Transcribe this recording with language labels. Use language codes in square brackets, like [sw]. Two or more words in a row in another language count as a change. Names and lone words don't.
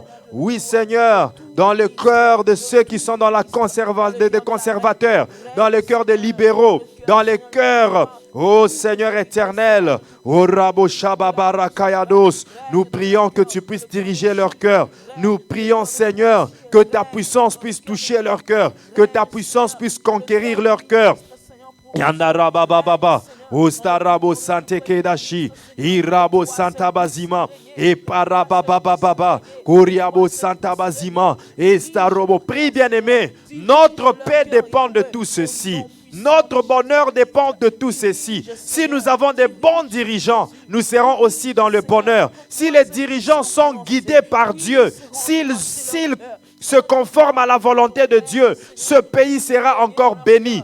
[fr] Oui, Seigneur, dans le cœur de ceux qui sont dans la des conservateurs, dans le cœur des libéraux, dans le cœur, ô Seigneur éternel, ô Rabo Shababara Kayados, nous prions que tu puisses diriger leur cœur. Nous prions, Seigneur, que ta puissance puisse toucher leur cœur, que ta puissance puisse conquérir leur cœur. Yandarabababa, Ostarabo Sante Kedashi, Irabo Santa Bazima, et Parababababa, Koriabo Santa Bazima, et Starobo. Prie, bien-aimé, notre paix dépend de tout ceci. Notre bonheur dépend de tout ceci. Si nous avons des bons dirigeants, nous serons aussi dans le bonheur. Si les dirigeants sont guidés par Dieu, s'ils se conforme à la volonté de Dieu, ce pays sera encore béni.